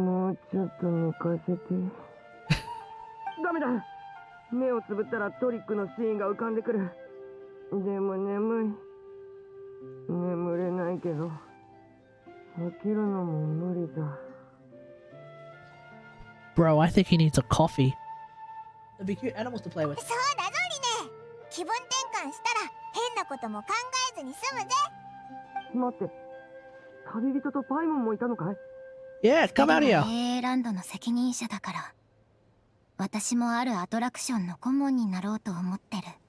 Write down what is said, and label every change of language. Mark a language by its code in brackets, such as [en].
[ja] もうちょっと寝かせて。ダメだ。目をつぶったらトリックのシーンが浮かんでくる。でも眠い。眠れないけど起きるのも無理だ。 [en] Bro, I think he needs a coffee. That'd be cute animals to play with. [ja] そうだぞリネ。気分転換したら変なことも考えずに済むぜ。待って、旅人とパイモンもいたのかい？ [en] Yeah, come out here. [ja] AA ランドの責任者だから、私もあるアトラクションの顧問になろうと思ってる。